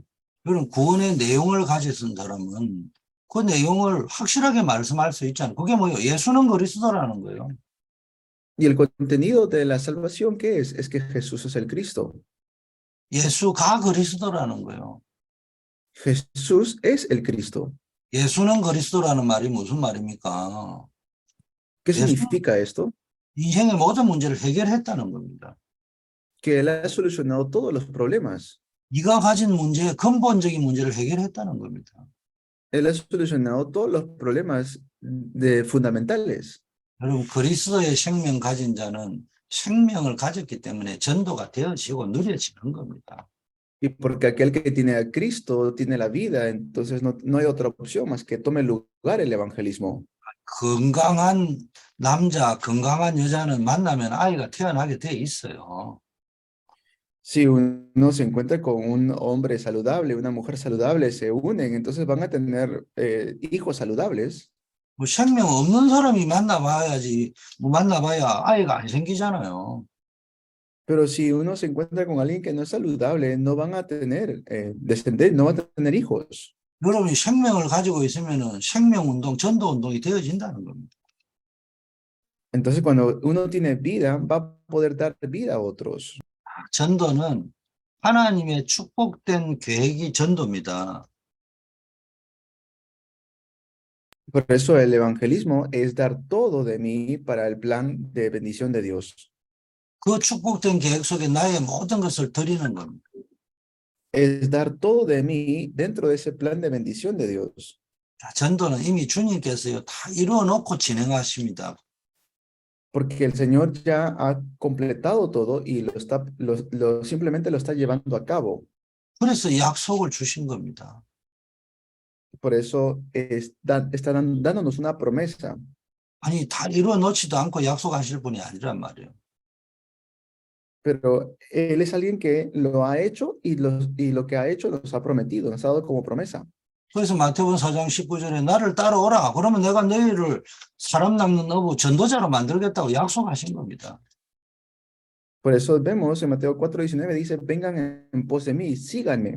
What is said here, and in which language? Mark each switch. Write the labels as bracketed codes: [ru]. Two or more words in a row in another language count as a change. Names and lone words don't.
[ko] 그럼 구원의 내용을 가진 사람은 그 내용을 확실하게 말씀할 수 있잖아요. 그게 뭐예요? 예수는 그리스도라는 거예요. [es] Y el contenido de la salvación, ¿qué es? Es que Jesús es el Cristo. [ko] 예수가 그리스도라는 거예요. [es] Jesús es el Cristo. [ko] 예수는 그리스도라는 말이 무슨 말입니까? [es] ¿Qué significa esto? [ko] 인생의 모든 문제를 해결했다는 겁니다. [es] Que Él ha solucionado todos los problemas. [ko] 네가 가진 문제의 근본적인 문제를 해결했다는 겁니다. [es] Él ha solucionado todos los problemas fundamentales. [ko] 여러분, 그리스도의 생명 가진 자는 생명을 가졌기 때문에 전도가 되어지고 누려지는 겁니다. [es] Y porque aquel que tiene a Cristo tiene la vida, entonces no hay otra opción más que tome lugar el evangelismo. [ko] 건강한 남자, 건강한 여자는 만나면 아이가 태어나게 돼 있어요. [es] Si uno se encuentra con un hombre saludable, una mujer saludable, se unen, entonces van a tener hijos saludables. [ko] 뭐 생명 없는 사람이 만나봐야지, 뭐 만나봐야 아이가 안 생기잖아요. [es] Pero si uno se encuentra con alguien que no es saludable, no van a tener descendencia, no van a tener hijos. [ko] 여러분이 생명을 가지고 있으면은 생명운동, 전도운동이 되어진다는 겁니다. [es] Entonces, cuando uno tiene vida, va a poder dar vida a otros. [ko] 전도는 하나님의 축복된 계획이 전도입니다. [es] Por eso el evangelismo es dar todo de mí para el plan de bendición de Dios. [ko] 그 축복된 계획 속에 나의 모든 것을 드리는 겁니다. [es] Es dar todo de mí dentro de ese plan de bendición de Dios. [ko] 자, 전도는 이미 주님께서요 다 이루어 놓고 진행하십니다. [es] Porque el Señor ya ha completado todo y simplemente lo está llevando a cabo. [ko] 그래서 약속을 주신 겁니다. [es] Por eso está dándonos una promesa. [ko] 아니 다 이루어 놓지도 않고 약속하실 분이 아니란 말이에요. [es] Pero Él es alguien que lo ha hecho y lo que ha hecho nos ha prometido, nos ha dado como promesa. [ko] 그래서 마태복음 4장 19절에 나를 따라오라. 그러면 내가 너희를 사람 낚는 어부 전도자로 만들겠다고 약속하신 겁니다. [es] Por eso vemos en Mateo 4:19 dice, vengan en pos de mí, síganme.